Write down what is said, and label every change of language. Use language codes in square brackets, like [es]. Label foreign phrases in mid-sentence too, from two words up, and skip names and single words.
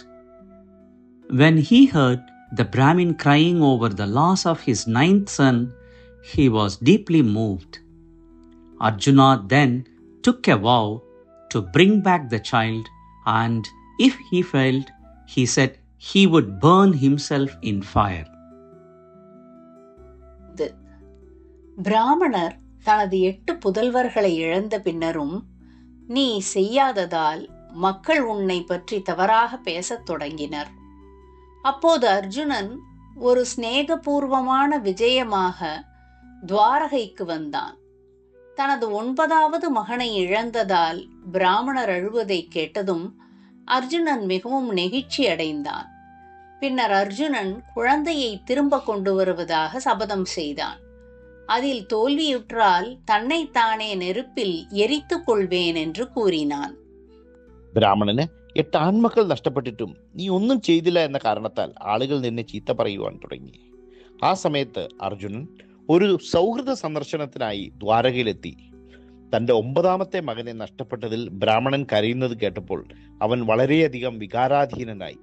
[en] When he heard the Brahmin crying over the loss of his 9th son, he was deeply moved. Arjuna then took a vow to bring back the child, and if he failed, he said he would burn himself in fire. [ta] பிராமணர் தனது 8 புதல்வர்களை இழந்த பின்னரும் நீ செய்யாததால் மக்கள் உன்னை பற்றி தவறாக பேசத் தொடங்கினர். அப்போது அர்ஜுனன் ஒரு சிநேகபூர்வமான விஜயமாக துவாரகைக்கு வந்தான். தனது 9வது மகனை இழந்ததால் பிராமணர் அழுவதை கேட்டதும் அர்ஜுனன் மிகவும் நெகிழ்ச்சி அடைந்தான். பின்னர் அர்ஜுனன் குழந்தையை திரும்ப கொண்டு வருவதாக சபதம் செய்தான். அதில் தோல்வியுற்றால் தன்னைத்தானே நெருப்பில் எரித்துக் கொள்வேன் என்று കൂറിനാൻ. [ml] ബ്രാഹ്മണന് 8 ആൺമക്കൾ നഷ്ടപ്പെട്ടിട്ടും നീ ഒന്നും ചെയ്തില്ല എന്ന കാരണത്താൽ ആളുകൾ നിന്നെ ചീത്ത പറയുവാൻ തുടങ്ങി. ആ സമയത്ത് അർജുനൻ ഒരു സൗഹൃദ സന്ദർശനത്തിനായി ദ്വാരകയിലെത്തി. തന്റെ 9ാമത്തെ മകനെ നഷ്ടപ്പെട്ടതിൽ ബ്രാഹ്മണൻ കരയുന്നത് കേട്ടപ്പോൾ അവൻ വളരെയധികം വികാരാധീനനായി.